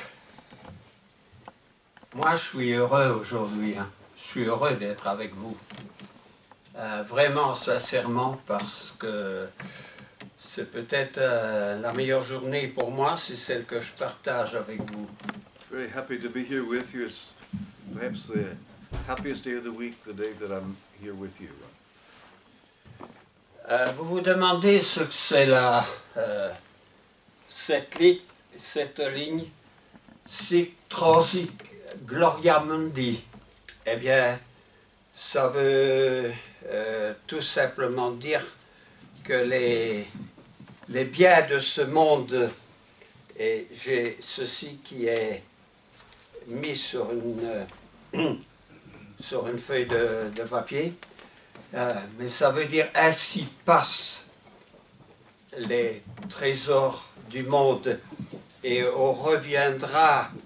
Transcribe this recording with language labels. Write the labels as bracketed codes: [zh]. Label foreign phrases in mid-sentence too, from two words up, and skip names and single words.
[fr] Moi, je suis heureux aujourd'hui. Hein. Je suis heureux d'être avec vous. Vraiment, sincèrement, parce que c'est peut-être la meilleure journée pour moi, c'est celle que je partage avec vous. [en] Very happy to be here with you. It's perhaps the happiest day of the week, the day that I'm here with you. [fr] Vous vous demandez ce que c'est cette ligne [la] Sic transit gloria mundi. [fr] Eh bien, ça veut tout simplement dire que les biens de ce monde, et j'ai ceci qui est mis sur une feuille de papier, mais ça veut dire ainsi passent les trésors du monde et on reviendra